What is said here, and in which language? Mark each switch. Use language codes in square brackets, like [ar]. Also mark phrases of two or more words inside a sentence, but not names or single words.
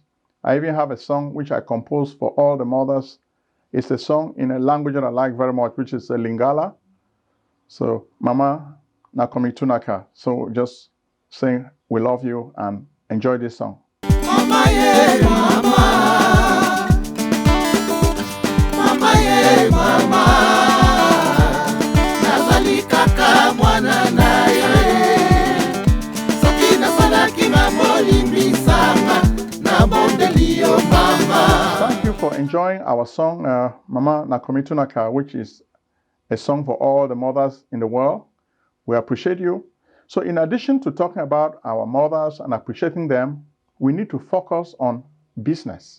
[en] I even have a song which I composed for all the mothers. It's a song in a language that I like very much, which is Lingala. So, Mama Nakomitunaka. So just saying we love you and enjoy this song. Mama, yeah, mama. [ln] Mama, yeah, mama. Nazali kaka mwana na ye. Soki na salaki mamoli misama. [en] Thank you for enjoying our song, Mama Nakomitunaka, which is a song for all the mothers in the world. We appreciate you. So in addition to talking about our mothers and appreciating them, we need to focus on business.